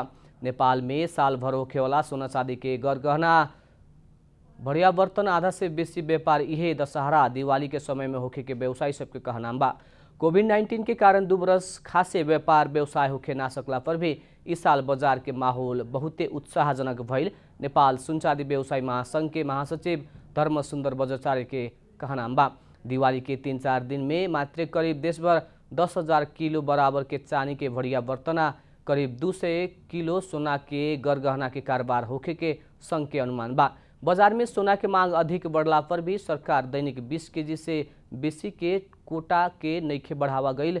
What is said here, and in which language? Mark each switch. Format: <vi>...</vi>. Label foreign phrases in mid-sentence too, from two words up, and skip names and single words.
<bho>नेपाल में साल भर होखे वाला सोना चांदी के गहना बढ़िया बर्तन आधा से बेसी व्यापार इहे दशहरा दिवाली के समय में होखे के व्यवसायी सबके कहना बा। कोविड-19 के कारण 2 बरस खासे व्यापार व्यवसाय होखे ना सकला पर भी इस साल बाजार के माहौल बहुते उत्साहजनक भइल नेपाल सुन चांदी व्यवसायी महासंघ के महासचिव धर्म सुन्दर बज्राचार्य के कहना बा। दिवाली के 3-4 दिन में मात्र करीब देशभर 10,000 किलो बराबर के चांदी के बढ़िया बर्तना, करीब 200 किलो सोना के गरगहना के कारोबार होखे के संघ के अनुमान बा। बाजार में सोना के मांग अधिक बढ़ला पर भी सरकार दैनिक 20 केजी से बेसी के कोटा के नइखे बढ़ावा गईल।</bho>